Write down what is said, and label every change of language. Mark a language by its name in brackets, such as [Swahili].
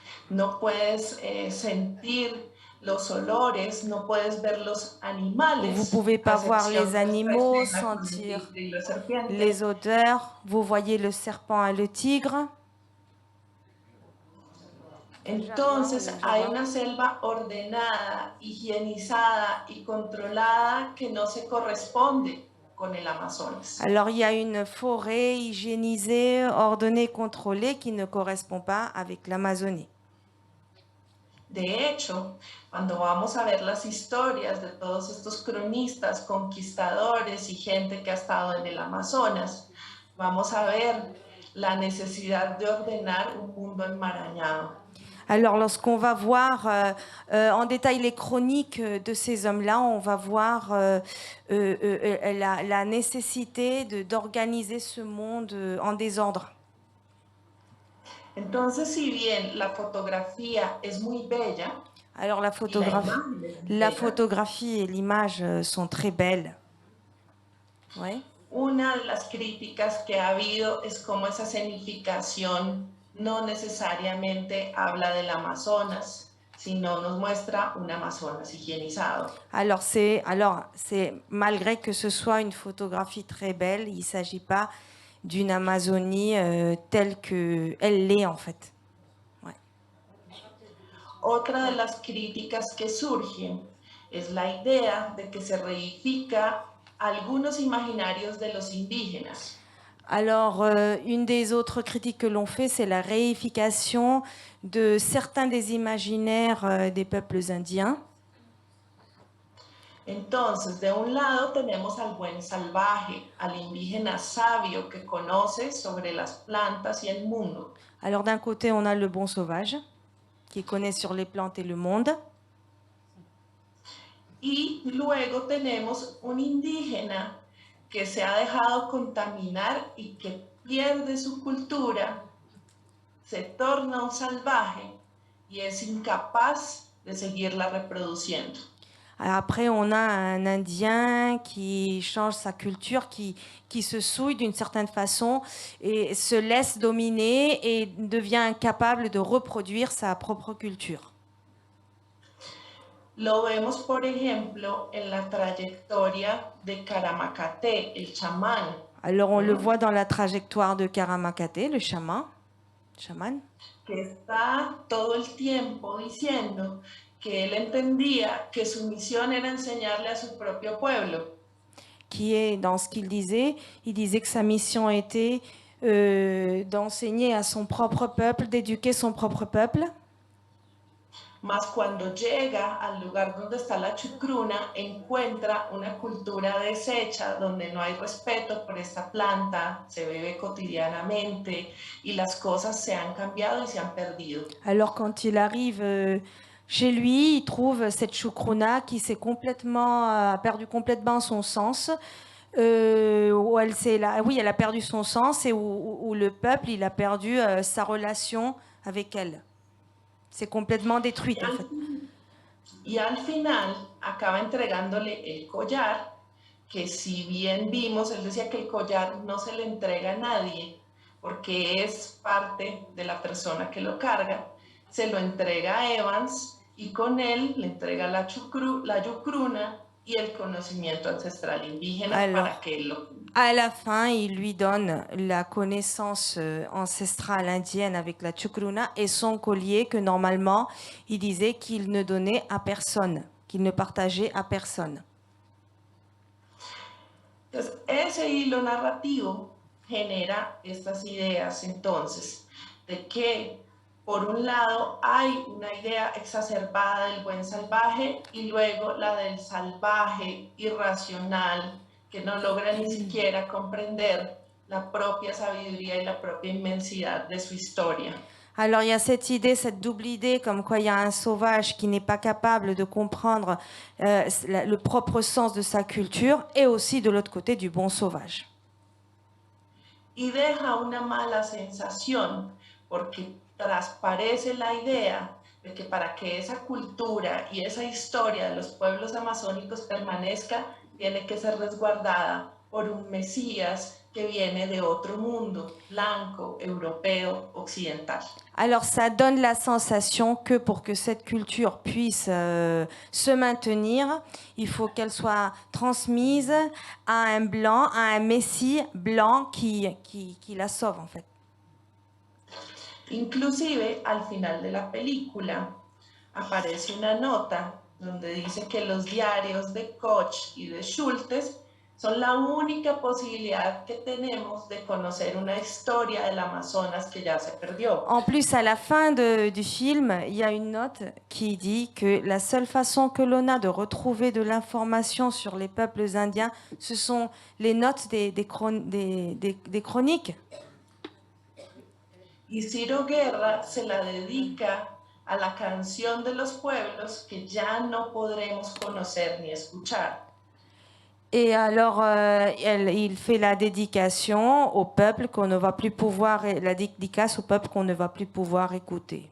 [Spanish] No puedes sentir los olores, no puedes ver los animales. [French] Vous ne pouvez pas voir les animaux, sentir les odeurs. Vous voyez le serpent et le tigre. [Spanish] Entonces hay una selva ordenada, higienizada y controlada que no se corresponde con el Amazonas. [French] Alors il y a une forêt hygiénisée, ordonnée, contrôlée qui ne correspond pas avec l'Amazonie. [Spanish] De hecho, cuando vamos a ver las historias de todos estos cronistas, conquistadores y gente que ha estado en el Amazonas, vamos a ver la necesidad de ordenar un mundo enmarañado. [French] Alors, lorsqu'on va voir en détail les chroniques de ces hommes-là, on va voir la nécessité d'organiser ce monde en désordre. [Spanish] Entonces, si bien la fotografía es muy bella, [French] alors la photographie et l'image sont très belles. Ouais. [Spanish] Una de las críticas que ha habido es cómo esa escenificación no necesariamente habla del Amazonas, sino nos muestra un Amazonas higienizado. [French] Alors c'est malgré que ce soit une photographie très belle, il ne s'agit pas d'une Amazonie telle qu'elle l'est en fait. Ouais. [Spanish] Otra de las críticas que surgen es la idea de que se reifica algunos imaginarios de los indígenas. [French] Alors, une des autres critiques que l'on fait, c'est la réification de certains des imaginaires des peuples indiens. [Spanish] Entonces, de un lado tenemos al buen salvaje, al indígena sabio que conoce sobre las plantas y el mundo. [French] Alors, d'un côté, on a le bon sauvage, qui connaît sur les plantes et le monde. [Spanish] Y luego tenemos un indígena que se ha dejado contaminar y que pierde su cultura, se torna un salvaje y es incapaz de seguirla reproduciendo. [French] Après, on a un Indien qui change sa culture, qui se souille d'une certaine façon et se laisse dominer et devient incapable de reproduire sa propre culture. [Spanish] Lo vemos, por ejemplo, en la trayectoria de Karamakate, el chamán. [French] Alors, on le voit dans la trajectoire de Karamakate, le chaman, [Spanish] que está todo el tiempo diciendo que él entendía que su misión era enseñarle a su propio pueblo. [French] qui est dans ce qu'il disait. Il disait que sa mission était d'enseigner à son propre peuple, d'éduquer son propre peuple. [Spanish] Mas cuando llega al lugar donde está la chucruna, encuentra una cultura deshecha donde no hay respeto por esta planta, se bebe cotidianamente y las cosas se han cambiado y se han perdido. [French] Alors quand il arrive chez lui, il trouve cette choucrouna qui a perdu complètement son sens. Où elle a perdu son sens et où le peuple il a perdu sa relation avec elle. C'est complètement détruite en fait. [Spanish] Y al final acaba entregándole el collar, que si bien vimos, él decía que el collar no se le entrega a nadie, porque es parte de la persona que lo carga, se lo entrega a Evans y con él le entrega la yucruna y el conocimiento ancestral indígena. Alors, para que él lo... [French] À la fin, il lui donne la connaissance ancestrale indienne avec la chucruna et son collier que normalement, il disait qu'il ne donnait à personne, qu'il ne partageait à personne. [Spanish] Entonces, ese hilo narrativo genera estas ideas entonces de que por un lado hay una idea exacerbada del buen salvaje y luego la del salvaje irracional que no logra ni siquiera comprender la propia sabiduría y la propia inmensidad de su historia. [French] Alors il y a cette idée, cette double idée, comme quoi il y a un sauvage qui n'est pas capable de comprendre le propre sens de sa culture et aussi de l'autre côté du bon sauvage. [Spanish] Y deja una mala sensación porque transparece la idea de que para que esa cultura y esa historia de los pueblos amazónicos permanezca, tiene que ser resguardada por un Mesías que viene de otro mundo, blanco, europeo, occidental. [French] Alors ça donne la sensation que pour que cette culture puisse se maintenir, il faut qu'elle soit transmise à un blanc, à un Messie blanc qui la sauve en fait. [Spanish] Inclusive al final de la película aparece una nota donde dice que los diarios de Koch y de Schultes son la única posibilidad que tenemos de conocer una historia del Amazonas que ya se perdió. [French] En plus, à la fin du film, il y a une note qui dit que la seule façon que l'on a de retrouver de l'information sur les peuples indiens, ce sont les notes des chroniques. [Spanish] Y Ciro Guerra se la dedica a la canción de los pueblos que ya no podremos conocer ni escuchar. [French] Et alors, il fait la dédication au peuple qu'on ne va plus pouvoir, la dédicace au peuple qu'on ne va plus pouvoir écouter.